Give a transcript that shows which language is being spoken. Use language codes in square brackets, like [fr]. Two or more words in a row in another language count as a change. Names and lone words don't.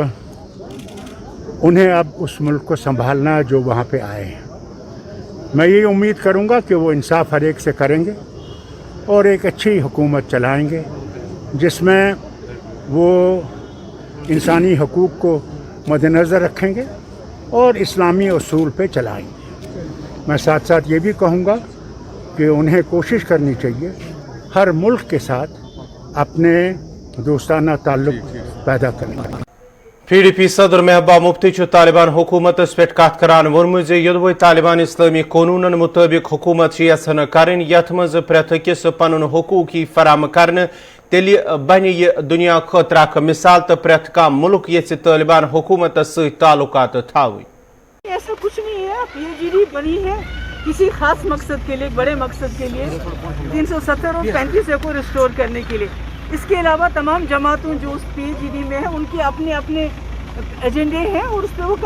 [ur] انہیں اب اس ملک کو سنبھالنا جو وہاں پہ آئے ہیں میں یہ امید کروں گا کہ وہ انصاف ہر ایک سے کریں گے اور ایک اچھی حکومت چلائیں گے جس میں وہ انسانی حقوق کو مد نظر رکھیں گے اور اسلامی اصول پہ چلائیں گے میں ساتھ ساتھ یہ بھی کہوں گا کہ انہیں کوشش کرنی چاہیے ہر ملک کے ساتھ اپنے دوستانہ تعلق پیدا کرنے [ks] پی ڈی پی صدر محبوبہ مفتی طالبان حکومت پہ کت کران وونمت یدوے طالبان اسلامی قانون مطابق حکومت یژھان کرن یت مز پریت اکس پن حقوق فراہم کرنے تیل بنہ یہ دنیا خاطر اخ مثال تو پریت کھانا ملک یژھہ طالبان حکومت ست تعلقات تھاویں [ur] ایسا کچھ نہیں ہے PGD بنی ہے کسی خاص مقصد کے لیے بڑے مقصد کے لیے 370 اور 35A کو ریسٹور کرنے کے لیے اس کے علاوہ تمام جماعتوں جو اس PGD میں ہیں ان کے اپنے اپنے ایجنڈے ہیں اور اس پہ وہ